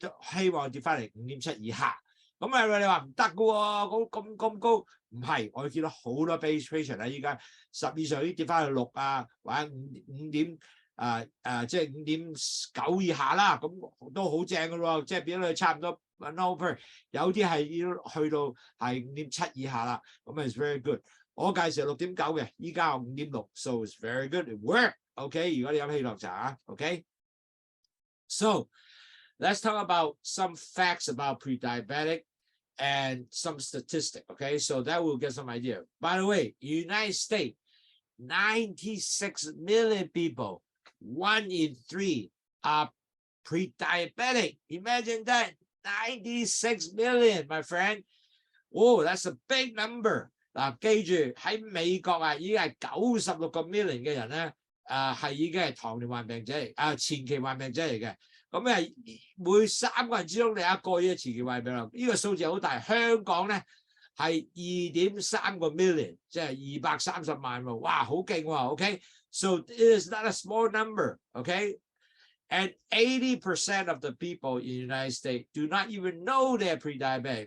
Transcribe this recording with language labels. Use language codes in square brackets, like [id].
[yue] 希望跌翻嚟5.7以下，咁你話唔得嘅喎，咁高，唔係，我見到好多 base patient 咧，依家10以上已經跌翻去6啊，或者5點即係5.9以下啦，咁都好正嘅喎，即係變咗佢差唔多 1/2， 有啲係要去到係5.7以下啦，咁係 very good。我介紹6.9嘅，依家我5.6， [en] so it's very good，it work。OK， [yue] 如果你飲氣糖茶 [en] ，OK，so let's talk about some facts about pre-diabetic and some statistics, okay? So that will get some idea. By the way, United States, 96 million people, 1 in 3 are pre-diabetic. Imagine that, 96 million, my friend. Oh, that's a big number. [yue] 嗱，記住喺美國啊，已經係96個 million 嘅人咧，係已經係糖尿患病者嚟，前期患病者嚟嘅。咁係每3個人之中你一個已經前期患病啦，呢個數字好大。香港咧係2.3個 million， 即係230萬喎，哇，好勁喎 ，OK？ [en] So it is not a small number, okay? And 80% of the people in the United States do not even know they're pre-diabetic.